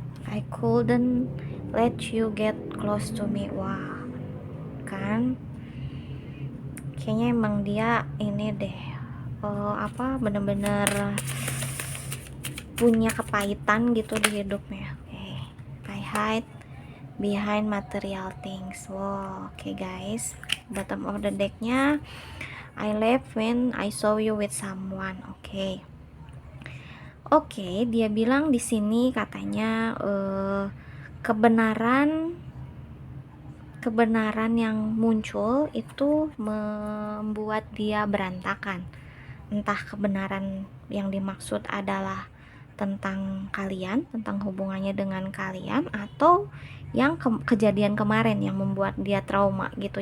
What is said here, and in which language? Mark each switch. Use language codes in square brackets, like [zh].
[en] I couldn't let you get close to me. [id] Wah, kan? Kayaknya emang dia ini deh. Bener-bener punya kepahitan gitu di hidupnya. [en] I hide behind material things. [id] Oke guys, [en] bottom of the decknya, I left when I saw you with someone. [id] Oke, dia bilang di sini katanya kebenaran yang muncul itu membuat dia berantakan. Entah kebenaran yang dimaksud adalah tentang kalian, tentang hubungannya dengan kalian, atau yang kejadian kemarin yang membuat dia trauma gitu.